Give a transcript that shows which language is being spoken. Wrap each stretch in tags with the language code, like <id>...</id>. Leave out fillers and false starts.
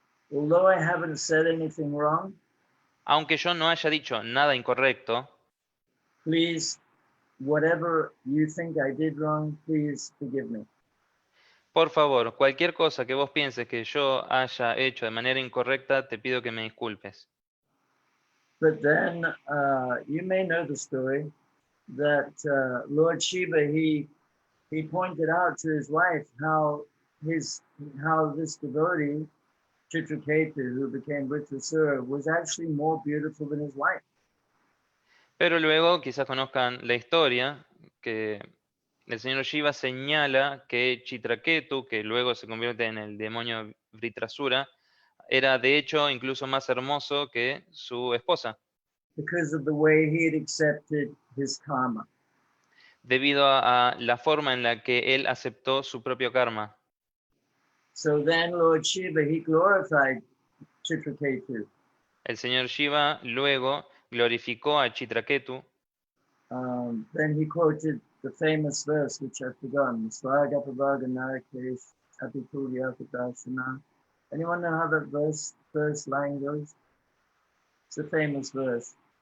<en>Although I haven't said anything wrong,</en> <es>Aunque yo no haya dicho nada incorrecto,</es> <en>please, whatever you think I did wrong, please forgive me."</en> <es>por favor, cualquier cosa que vos pienses que yo haya hecho de manera incorrecta, te pido que me disculpes.</es> <en>But then you may know the story that Lord Shiva, he pointed out to his wife how this devotee, Chitraketu, who became Vritrasura, was actually more beautiful than his wife.</en> <es>Pero luego quizás conozcan la historia, que el señor Shiva señala que Chitraketu, que luego se convierte en el demonio Vritrasura, era de hecho incluso más hermoso que su esposa,</es> <en>Because of the way he had accepted his karma.</en> <es>debido a la forma en la que él aceptó su propio karma.</es> <en>So then Lord Shiva, he glorified Chitraketu.</en> <es>El señor Shiva luego glorificó a Chitraketu.</es> <en>Then he quoted the famous verse, which I've forgotten.</en> <sa>Svagapavaga Narakesh Apitulyakadashana.</sa> <en>Anyone know how that first line goes? It's a famous verse.</en>